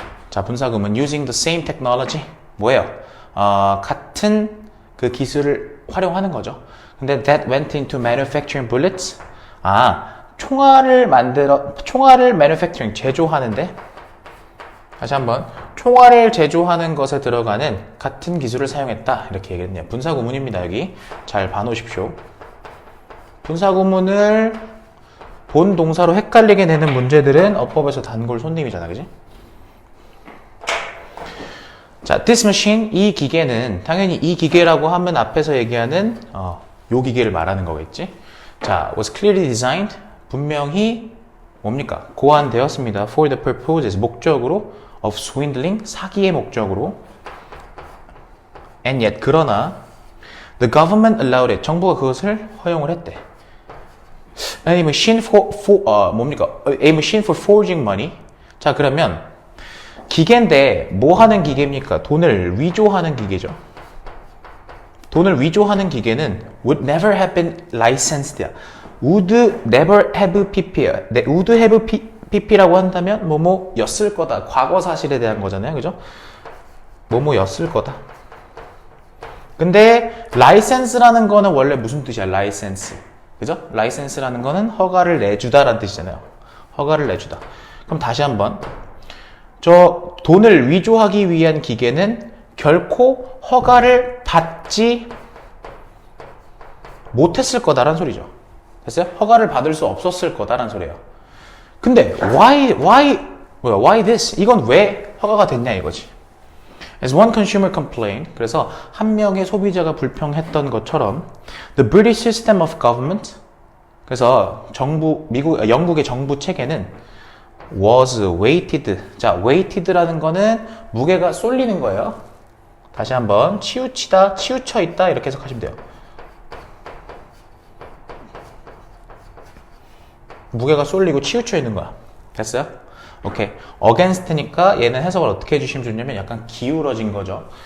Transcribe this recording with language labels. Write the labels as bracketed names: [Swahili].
[Korean] 자, 분사구문 [English] using the same technology [Korean] 뭐예요? 같은 그 기술을 활용하는 거죠. 근데 [English] that went into manufacturing bullets. [Korean] 총알을 manufacturing 제조하는데 다시 한번 총알을 제조하는 것에 들어가는 같은 기술을 사용했다. 이렇게 얘기했네요. 분사구문입니다. 여기 잘 봐놓으십시오. 분사구문을 본 동사로 헷갈리게 되는 문제들은 어법에서 단골 손님이잖아, 그지? 자, this machine, 이 기계는 당연히 이 기계라고 하면 앞에서 얘기하는 요 기계를 말하는 거겠지? 자, [English] was clearly designed, [Korean] 분명히 뭡니까? 고안되었습니다. [English] for the purposes, [Korean] 목적으로 [English] of swindling, [Korean] 사기의 목적으로. [English] and yet, [Korean] 그러나 [English] the government allowed it, [Korean] 정부가 그것을 허용을 했대. [English] A machine [Korean] 뭡니까? [English] A machine for forging money. [Korean] 자, 그러면 기계인데 뭐 하는 기계입니까? 돈을 위조하는 기계죠. 돈을 위조하는 기계는 [English] would never have been licensed. would never have pp야. would have pp [Korean] 라고 한다면 뭐뭐였을 거다. 과거 사실에 대한 거잖아요. 그죠? 뭐뭐였을 거다. 근데 license라는 거는 원래 무슨 뜻이야? license. 그죠? 라이센스라는 거는 허가를 내주다라는 뜻이잖아요. 허가를 내주다. 그럼 다시 한번. 저 돈을 위조하기 위한 기계는 결코 허가를 받지 못했을 거다라는 소리죠. 됐어요? 허가를 받을 수 없었을 거다라는 소리예요. 근데 [English] why this? [Korean] 이건 왜 허가가 됐냐 이거지. [English] As one consumer complained, [Korean] 그래서 한 명의 소비자가 불평했던 것처럼 [English] The British system of government, [Korean] 그래서 영국의 정부 체계는 [English] was weighted. [Korean] 자, weighted라는 거는 무게가 쏠리는 거예요. 다시 한번 치우치다, 치우쳐 있다 이렇게 해석하시면 돼요. 무게가 쏠리고 치우쳐 있는 거야. 됐어요? 오케이. against니까 얘는 해석을 어떻게 해주시면 좋냐면 약간 기울어진 거죠.